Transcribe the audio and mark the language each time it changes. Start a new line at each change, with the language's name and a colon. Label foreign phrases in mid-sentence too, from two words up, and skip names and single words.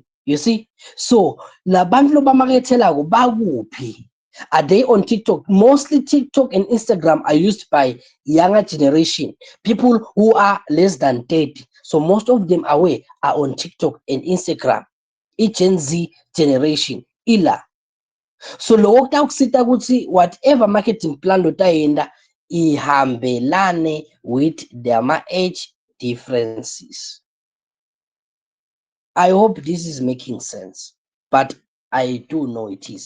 English: You see,
Swati: so labantu lobamakethelako bakuphi?
English: Are they on TikTok? Mostly TikTok and Instagram are used by younger generation, people who are less than 30. So most of them are on TikTok and Instagram. Gen Z generation ila So
Swati: loko kutawukusita ukuthi
English: whatever marketing plan
Swati: lotayenda ihambelane
English: with the age differences. I hope this is making sense, but I do know it is.